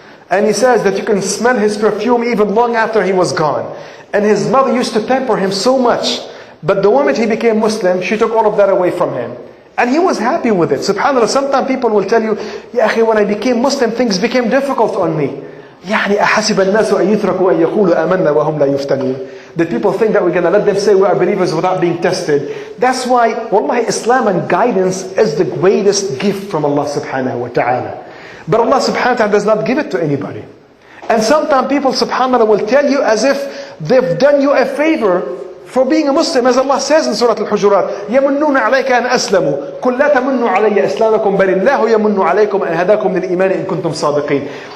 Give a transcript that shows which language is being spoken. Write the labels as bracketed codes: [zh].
[en] And he says that you can smell his perfume even long after he was gone. And his mother used to pamper him so much. But the moment he became Muslim, she took all of that away from him. And he was happy with it. SubhanAllah, sometimes people will tell you, Ya akhi, when I became Muslim, things became difficult on me. [ar] أحسب الناس أن يتركوا أن يقولوا آمنا وهم لا يفتنون. [en] That people think that we're going to let them say we are believers without being tested. That's why, wallahi, Islam and guidance is the greatest gift from Allah subhanahu wa ta'ala. But Allah subhanahu wa ta'ala does not give it to anybody. And sometimes people, subhanAllah, will tell you as if they've done you a favor for being a Muslim, as Allah says in Surah Al-Hujurat, [ar] يَمُنُّونَ عَلَيْكَ أَنْ أَسْلَمُوا قُلْ لَا تَمُنُّوا عَلَيَّ إِسْلَامَكُمْ بَلِ اللَّهُ يَمُنُّ عَلَيْكُمْ أَنْ هَدَاكُمْ لِلْإِيمَانِ إِن كُنْتُمْ صَادِقِينَ.